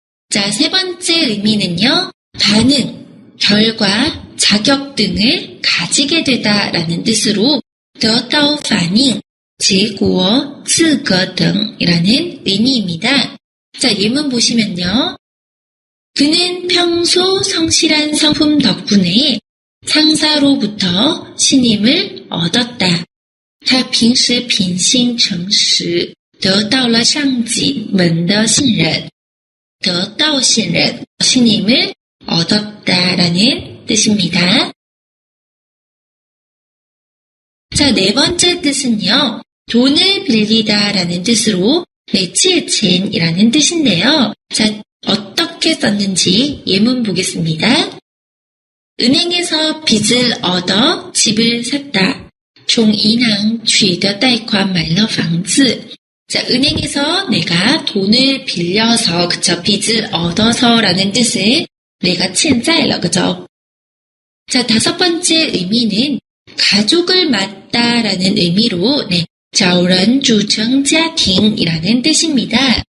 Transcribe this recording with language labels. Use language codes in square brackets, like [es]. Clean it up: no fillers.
[ko] 자, 세 번째 의미는요. 반응, 결과, 자격 등을 가지게 되다라는 뜻으로 [zh] 得到反应, 结果, 资格 [ko] 등이라는 의미입니다. 자, 예문 보시면요. 그는 평소 성실한 성품 덕분에 상사로부터 신임을 얻었다. [zh] 他平时品性诚实，得到了上级们的信任。得到信任, [ko] 신임을 얻었다라는 뜻입니다. 자, 네 번째 뜻은요. 돈을 빌리다라는 뜻으로 네, 借钱이라는 뜻인데요. 자, 어떻게 썼는지 예문 보겠습니다. 은행에서 빚을 얻어 집을 샀다. [zh] 从银行取得贷款买了房子. [ko] 자, 은행에서 내가 돈을 빌려서, 그쵸, 빚을 얻어서라는 뜻을 내가 欠债了, 그죠? 자, 다섯 번째 의미는 가족을 맡다라는 의미로, 네, [zh] 找人组成家庭 [ko] 이라는 뜻입니다.